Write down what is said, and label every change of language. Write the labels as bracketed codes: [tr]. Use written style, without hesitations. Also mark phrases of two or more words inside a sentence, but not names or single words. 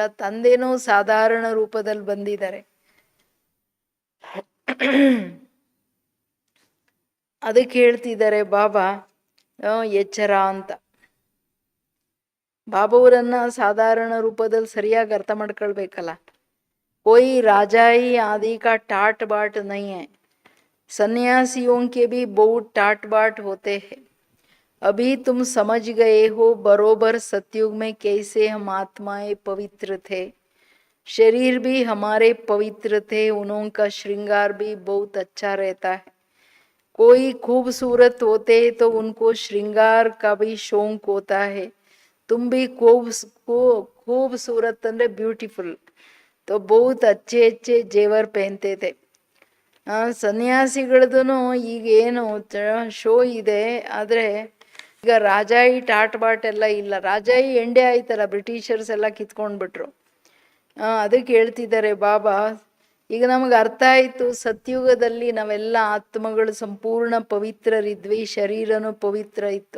[kn] ತಂದೆನೂ ಸಾಧಾರಣ ರೂಪದಲ್ಲಿ ಬಂದಿದ್ದಾರೆ. ಅದಕ್ಕೆ ಹೇಳ್ತಿದ್ದಾರೆ ಬಾಬಾ ಎಚ್ಚರ ಅಂತ. ಬಾಬಾವರನ್ನ ಸಾಧಾರಣ ರೂಪದಲ್ಲಿ ಸರಿಯಾಗಿ ಅರ್ಥ ಮಾಡ್ಕೊಳ್ಬೇಕಲ್ಲ. [hi] कोई राजाई आदि का टाट बाट नहीं है, सन्यासियों के भी बहुत टाट बाट होते हैं. अभी तुम समझ गए हो बरोबर सतयुग में कैसे हम आत्माएं पवित्र थे, शरीर भी हमारे पवित्र थे, उनका श्रृंगार भी बहुत अच्छा रहता है. कोई खूबसूरत होते हैं तो उनको श्रृंगार का भी शौक होता है. तुम भी खूबसूरत अंदर ब्यूटीफुल, तो बहुत अच्छे अच्छे जेवर पहनते थे. [kn] ಸನ್ಯಾಸಿಗಳದ್ದು ಈಗ ಏನು ಶೋ ಇದೆ, ಆದರೆ ಈಗ [hi] राजाई टाट बाट [kn] ಎಲ್ಲ ಇಲ್ಲ. ರಾಜಾಯಿ ಎಂಡೆ ಆಯ್ತಲ್ಲ, ಬ್ರಿಟಿಷರ್ಸ್ ಎಲ್ಲ ಕಿತ್ಕೊಂಡ್ಬಿಟ್ರು. ಅದಕ್ಕೆ ಹೇಳ್ತಿದ್ದಾರೆ ಬಾಬಾ, ಈಗ ನಮಗೆ ಅರ್ಥ ಆಯಿತು, ಸತ್ಯುಗದಲ್ಲಿ ನಾವೆಲ್ಲ ಆತ್ಮಗಳು ಸಂಪೂರ್ಣ ಪವಿತ್ರರಿದ್ವಿ, ಶರೀರನೂ ಪವಿತ್ರ ಇತ್ತು.